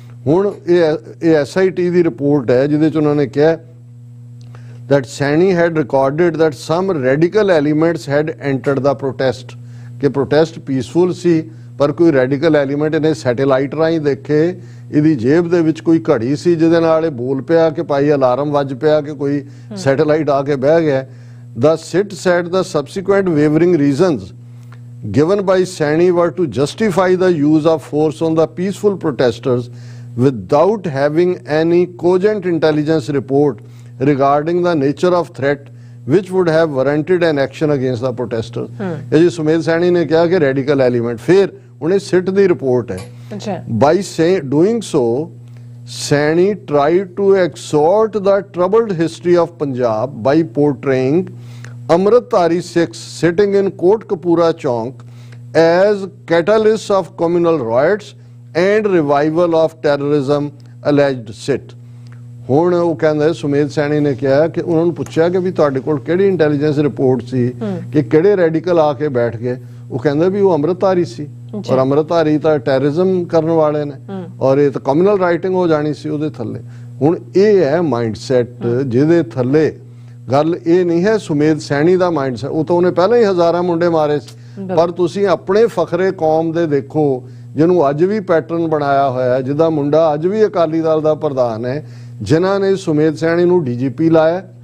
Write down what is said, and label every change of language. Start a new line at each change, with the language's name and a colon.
Punjabi: ਹੁਣ ਇਹ ਐਸਆਈਟੀ ਦੀ ਰਿਪੋਰਟ ਹੈ ਜਿਹਦੇ ਚ ਉਹਨਾਂ ਨੇ ਕਿਹਾ
English: that Saini had recorded that some radical elements had entered the protest
Punjabi: ਕਿ protest peaceful ਸੀ ਪਰ ਕੋਈ radical element ਇਹਨੇ ਸੈਟੇਲਾਈਟ ਰਾਹੀਂ ਦੇਖੇ, ਇਹਦੀ ਜੇਬ ਦੇ ਵਿੱਚ ਕੋਈ ਘੜੀ ਸੀ ਜਿਹਦੇ ਨਾਲ ਇਹ ਬੋਲ ਪਿਆ ਕਿ ਭਾਈ ਅਲਾਰਮ ਵੱਜ ਪਿਆ ਕਿ ਕੋਈ ਸੈਟੇਲਾਈਟ ਆ ਕੇ ਬਹਿ ਗਿਆ।
English: The sit said the subsequent wavering reasons given by Saini were to justify the use of force on the peaceful protesters without having any cogent intelligence report regarding the nature of threat which would have warranted an action against the protesters।
Punjabi: ਇਹ ਜੀ ਸੁਮੇਧ ਸੈਣੀ ਨੇ ਕਿਹਾ ਕਿ radical element, ਫਿਰ ਉਹਨੇ ਸਿੱਟ ਦੀ report ਹੈ।
English: By doing so, Saini tried to extort the troubled history of Punjab by portraying Amritdhari Sikhs sitting in Kotkapura Chowk as catalysts of communal riots and revival of terrorism, alleged sit।
Punjabi: ਹੁਣ ਉਹ ਕਹਿੰਦਾ ਸੁਮੇਧ ਸੈਣੀ ਨੇ ਕਿਹਾ ਕਿ ਉਹਨਾਂ ਨੂੰ ਪੁੱਛਿਆ ਕਿ ਵੀ ਤੁਹਾਡੇ ਕੋਲ ਕਿਹੜੀ ਇੰਟੈਲੀਜੈਂਸ ਰਿਪੋਰਟ ਸੀ ਕਿ ਕਿਹੜੇ ਰੈਡੀਕਲ ਆ ਕੇ ਬੈਠ ਗਏ, ਉਹ ਕਹਿੰਦਾ ਵੀ ਉਹ ਅੰਮ੍ਰਿਤਧਾਰੀ ਸੀ ਔਰ ਅੰਮ੍ਰਿਤਧਾਰੀ ਤਾਂ ਟੈਰਰਿਜ਼ਮ ਕਰਨ ਵਾਲੇ ਨੇ ਔਰ ਇਹ ਤਾਂ ਕਮਿਊਨਲ ਰਾਈਟਿੰਗ ਹੋ ਜਾਣੀ ਸੀ ਉਹਦੇ ਥੱਲੇ। ਹੁਣ ਇਹ ਹੈ ਮਾਈਂਡਸੈਟ ਜਿਹਦੇ ਥੱਲੇ ਗੱਲ ਇਹ ਨਹੀਂ ਹੈ ਸੁਮੇਧ ਸੈਣੀ ਦਾ ਮਾਈਂਡਸੈਟ, ਉਹ ਤਾਂ ਉਹਨੇ ਪਹਿਲਾਂ ਹੀ ਹਜ਼ਾਰਾਂ ਮੁੰਡੇ ਮਾਰੇ ਸੀ, ਪਰ ਤੁਸੀਂ ਆਪਣੇ ਫਖਰੇ ਕੌਮ ਦੇ ਦੇਖੋ ਜਿਹਨੂੰ ਅੱਜ ਵੀ ਪੈਟਰਨ ਬਣਾਇਆ ਹੋਇਆ, ਜਿਹਦਾ ਮੁੰਡਾ ਅੱਜ ਵੀ ਅਕਾਲੀ ਦਲ ਦਾ ਪ੍ਰਧਾਨ ਹੈ, ਜਿਨ੍ਹਾਂ ਨੇ ਸੁਮੇਧ ਸੈਣੀ ਨੂੰ ਡੀਜੀਪੀ ਲਾਇਆ,